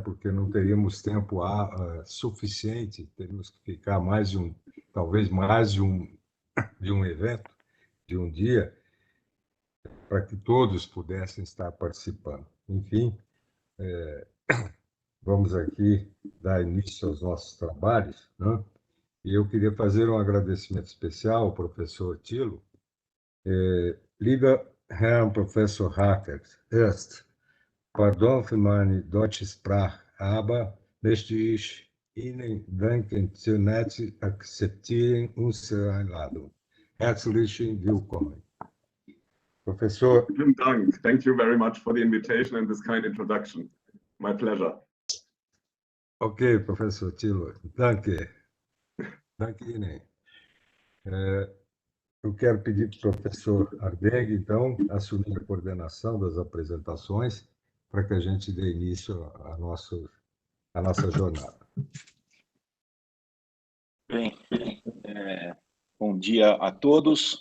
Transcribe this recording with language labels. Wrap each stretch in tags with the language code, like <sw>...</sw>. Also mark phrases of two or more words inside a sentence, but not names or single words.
<pt>Porque não teríamos tempo suficiente, teríamos que ficar talvez mais de um evento, de um dia, para que todos pudessem estar participando. Enfim, vamos aqui dar início aos nossos trabalhos, né? E eu queria fazer um agradecimento especial ao professor Thilo.</pt> <de>Lieber Herr Professor Hackert, erst, pardon für meine deutsche Sprache, aber möchte ich Ihnen danken, sehr nett akzeptieren unsere Einladung. Herzlich willkommen. Professor. Vielen Dank.</de> <en>Thank you very much for the invitation and this kind introduction. My pleasure.</en> <de>Ok, professor Thilo. Danke. Danke Ihnen.</de> <pt>Eu quero pedir para o professor Ardeg, então, assumir a coordenação das apresentações para que a gente dê início à nossa jornada. Bem, bom dia a todos.</pt>